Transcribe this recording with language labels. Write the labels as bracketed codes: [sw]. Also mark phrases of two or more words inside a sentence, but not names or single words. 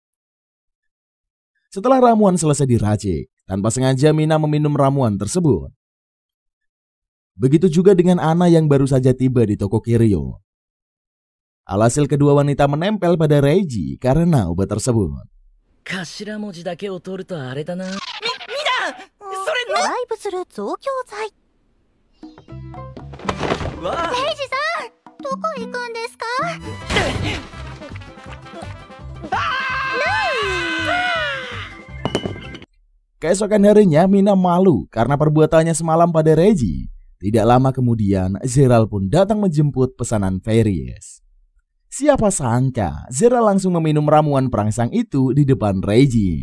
[id] Setelah ramuan selesai diracik, tanpa sengaja Mina meminum ramuan tersebut. Begitu juga dengan Anna yang baru saja tiba di toko Kirio. Alhasil kedua wanita menempel pada Reggie karena obat tersebut. [ja] 頭文字だけを取るとあれだな。ドライブする増強剤。わあ、レイジさん、どこ行くんですか？ [id] Keesokan harinya Mina malu karena perbuatannya semalam pada Reggie. Tidak lama kemudian Gerald pun datang menjemput pesanan Ferris. Siapa sangka Gerald langsung meminum ramuan perangsang itu di depan Reggie.